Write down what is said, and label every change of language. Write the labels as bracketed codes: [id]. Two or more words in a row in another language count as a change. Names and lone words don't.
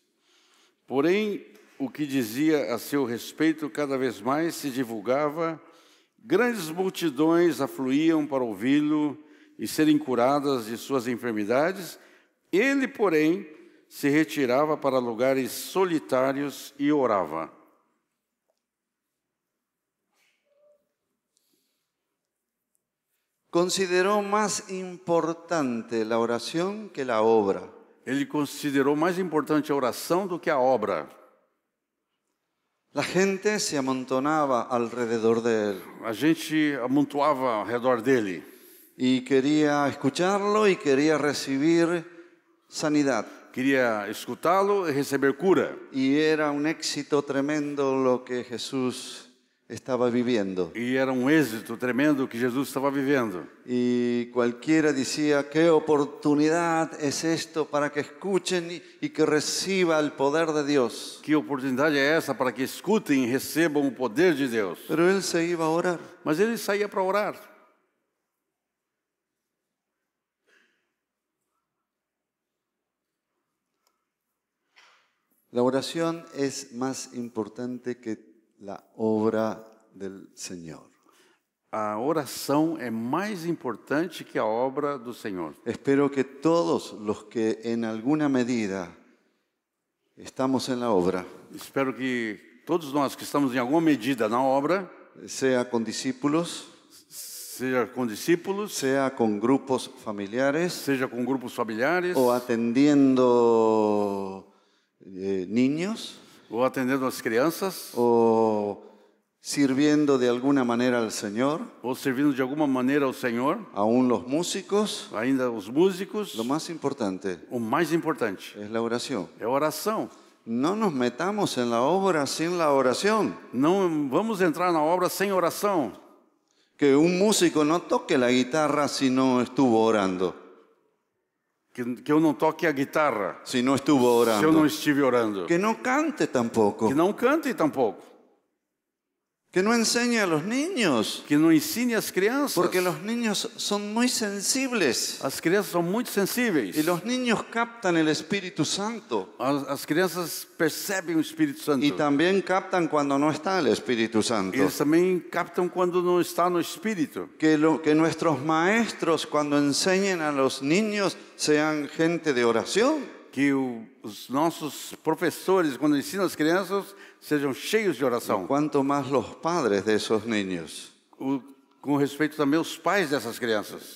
[pt] Porém, o que dizia a seu respeito cada vez mais se divulgava, grandes multidões afluíam para ouvi-lo e serem curadas de suas enfermidades. Ele, porém, se retirava para lugares solitários e orava. [es] Consideró más importante la oración que la obra. [pt] Ele considerou mais importante a oração do que a obra. [es] La gente se amontonaba alrededor de él [pt] A gente amontoava ao redor dele [es] y quería escucharlo y quería recibir sanidad. [pt] queria escutá-lo e receber cura. [es] Y era un éxito tremendo lo que Jesús estaba viviendo. [pt] E era êxito tremendo que Jesus estava vivendo. [es] Y cualquiera decía, qué oportunidad es esto para que escuchen y que reciba el poder de Dios. [pt] Que oportunidade é essa para que escutem e recebam o poder de Deus? [es] Pero él se iba a orar. [pt] Mas ele saía para orar. [es] La oración es más importante que la obra del Señor. [pt] A oração é mais importante que a obra do Senhor. [es] Espero que todos los que en alguna medida estamos en la obra, [pt] Espero que todos nós que estamos em alguma medida na obra, [es] sea con discípulos, [pt] seja com discípulos, [es] sea con grupos familiares [pt] seja com grupos familiares, [es] o atendiendo niños [pt] ou atendendo as crianças, [es] o sirviendo de alguna manera al Señor, [pt] ou servindo de alguma maneira ao Senhor, [es] aún los músicos, [pt] ainda os músicos, [es] lo más importante [pt] o mais importante [es] es la oración. [pt] é a oração. [es] No nos metamos en la obra sin la oración. [pt] Não vamos entrar na obra sem oração. [es] Que un músico no toque la guitarra si no estuvo orando, [pt] Que eu não toque a guitarra [es] si no estuvo [pt] se eu não [es] orando. [pt] estive orando. [es] Que no cante tampoco, [pt] Que não cante tampouco. [es] Que no enseñe a los niños, [pt] que não ensine as crianças. [es] porque los niños son muy sensibles [pt] As crianças são muito sensíveis. [es] y los niños captan el Espíritu Santo [pt] As crianças percebem o Espírito Santo. [es] y también captan cuando no está el Espíritu Santo. [pt] Eles também captam quando não está no Espírito. [es] Que nuestros maestros cuando enseñen a los niños sean gente de oración. [pt] Que os nossos professores, quando ensinam as crianças, sejam cheios de oração. [es] Cuanto más los padres de esos niños. [pt] Com respeito também aos pais dessas crianças.